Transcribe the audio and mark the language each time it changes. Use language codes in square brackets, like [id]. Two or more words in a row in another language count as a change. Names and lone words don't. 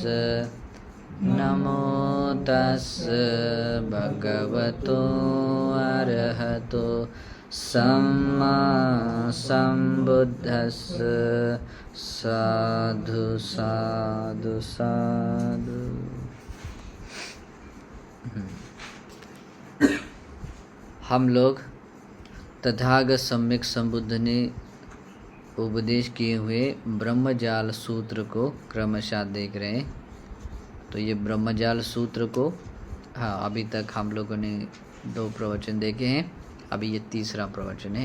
[pi] नमो तस्स भगवतो अरहतो सम्मा सम्बुद्धस्स। साधु साधु साधु। [hi] हम लोग तथागत सम्यक संबुद्ध ने उपदेश किए हुए ब्रह्मजाल सूत्र को क्रमशः देख रहे हैं। तो ये ब्रह्मजाल सूत्र को अभी तक हम लोगों ने 2 प्रवचन देखे हैं, अभी ये तीसरा प्रवचन है।